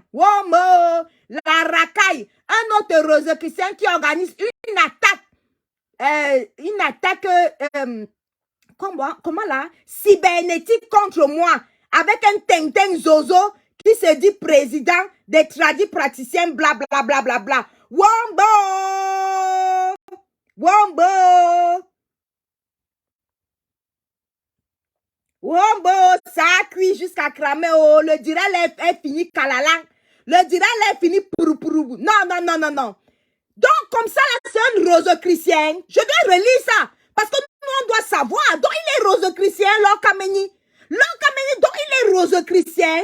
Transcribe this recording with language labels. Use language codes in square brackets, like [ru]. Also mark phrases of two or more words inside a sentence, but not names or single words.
[fr] Womo, la racaille. Un autre Rose Christian qui organise une attaque, comment là, cybernétique contre moi, avec un Tintin Zozo qui se dit président des tradis praticiens, bla bla bla bla bla. Wombo! Wombo! Wombo! Ça a cuit jusqu'à cramer. Oh, le direct est fini calalang. Le direct est fini pour. Non. Donc, comme ça, là, c'est un rose chrétien. Je dois relire ça. Parce que nous, on doit savoir. Donc, il est rose chrétien, Laure Kameni. Laure Kameni, donc, il est rose chrétien.